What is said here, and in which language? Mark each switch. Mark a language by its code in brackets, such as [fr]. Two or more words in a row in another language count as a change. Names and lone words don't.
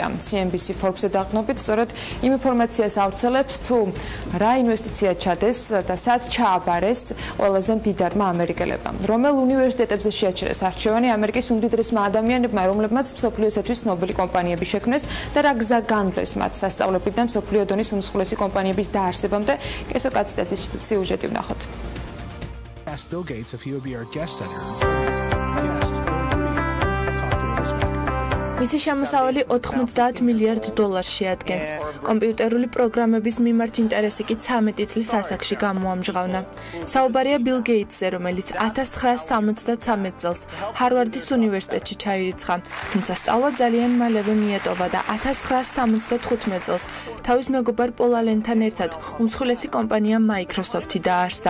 [ka] CNBC Forbes-ზე დაყნობით, სწორედ იმ ინფორმაციას ავრცელებს, თუ რა ინვესტიცია ჩადეს და სად ჩააბარეს ყველაზე მდიდარმა ამერიკელებმა. რომელ უნივერსიტეტებზე შეაჩერეს არჩევანი ამერიკის უმდიდრესმა ადამიანებმა, რომლებმაც მსოფლიოსათვის ნობელი კომპანიები შექმნეს და რა გზა განვლეს მათ სასწავლებლიდან მსოფლიო დონის უმსხვილესი კომპანიების დაარსებამდე. კესო კაციტაძის სიუჟეტი ვნახოთ. [en] Ask Bill Gates if he would be our guest at her. [ka] მისი შემოსავალი 90 მილიარდ დოლარს შეადგენს. კომპიუტერული პროგრამების მიმართ ინტერესი კი 13 წლის ასაკში გამოამჟღავნა. საუბარია Bill Gates-ზე, რომელიც 1973 წელს ჰარვარდის უნივერსიტეტში ჩაირიცხა, თუმცა სწავლა ძალიან მალევე მიატოვა და 1975 წელს თავის მეგობარ პოლ ალენთან ერთად უმსხვილესი კომპანია Microsoft-ი დაარსა.